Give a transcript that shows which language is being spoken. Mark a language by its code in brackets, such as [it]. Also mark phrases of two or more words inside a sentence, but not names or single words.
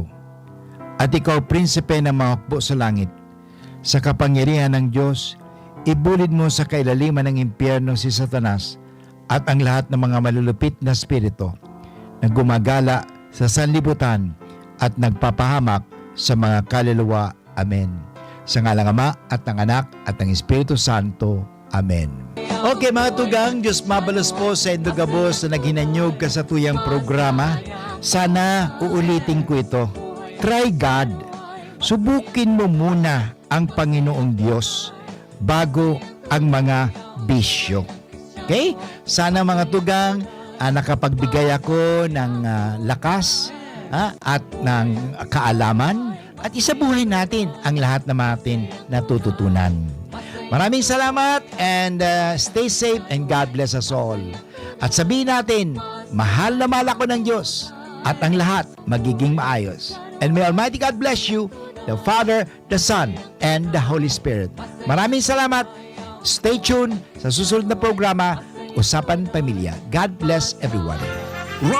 [tl] At ikaw, prinsipe ng mga hukbo sa langit, sa kapangyarihan ng Diyos, ibulid mo sa kailaliman ng impyerno si Satanas at ang lahat ng mga malulupit na spirito na gumagala sa sanlibutan at nagpapahamak sa mga kaluluwa. Amen. Sa ngalang Ama at ng Anak at ng Espiritu Santo. Amen. [bik] Okay mga tugang, Diyos mabalos po sa Indogabos na naghinanyog ka sa tuyang programa. [tl] Sana uulitin ko ito. [en] Try God. [tl] Subukin mo muna ang Panginoong Diyos bago ang mga bisyo. Okay? Sana mga tugang, nakapagbigay ako ng lakas at ng kaalaman at isabuhay natin ang lahat ng natin natututunan. Maraming salamat [en] and stay safe and God bless us all. [tl] At sabihin natin, mahal na mahal ako ng Diyos at ang lahat magiging maayos. [en] And may Almighty God bless you, the Father, the Son, and the Holy Spirit. [tl] Maraming salamat. [en] Stay tuned [tl] sa susunod na programa, Usapan Pamilya. [en] God bless everyone.